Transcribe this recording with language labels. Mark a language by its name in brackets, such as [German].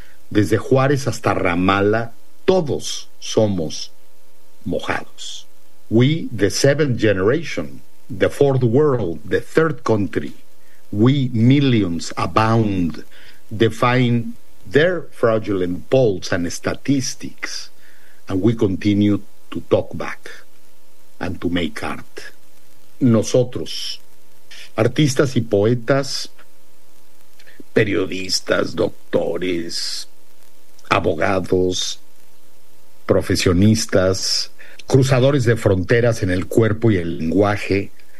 [Spanish] Desde Juárez hasta Ramala, todos somos mojados. [English] We, the seventh generation, the fourth world, the third country, we millions abound, defying their fraudulent polls and statistics, and we continue to talk back and to make art. [Spanish] Nosotros, artistas y poetas, periodistas, doctores, abogados, profesionistas, cruzadores de fronteras en el cuerpo y el lenguaje.